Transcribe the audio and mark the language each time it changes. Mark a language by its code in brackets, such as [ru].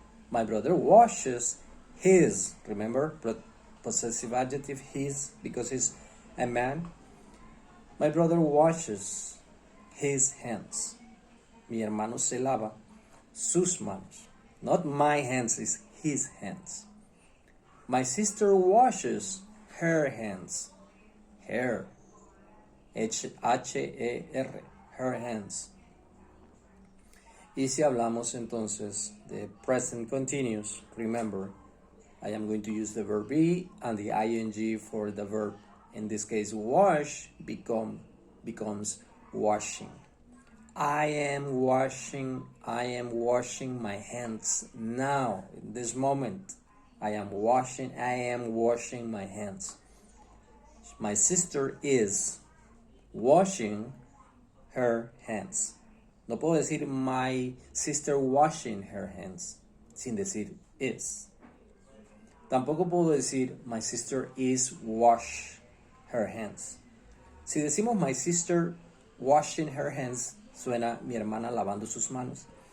[en] My brother washes his. Remember, possessive adjective his, because he's a man. My brother washes his hands. [es] Mi hermano se lava sus manos. [en] Not my hands, it's his hands. My sister washes her hands. Her. H-E-R. Her hands. [es] Y si hablamos entonces de [en] present continuous, remember, I am going to use the verb be and the ing for the verb. In this case, wash becomes washing. I am washing my hands now, in this moment. I am washing my hands. My sister is washing her hands. [es] No puedo decir [en] my sister washing her hands [es] sin decir is. Tampoco puedo decir [en] my sister is wash her hands. [es] Si decimos [en] my sister washing her hands, [es] suena mi hermana lavando sus manos.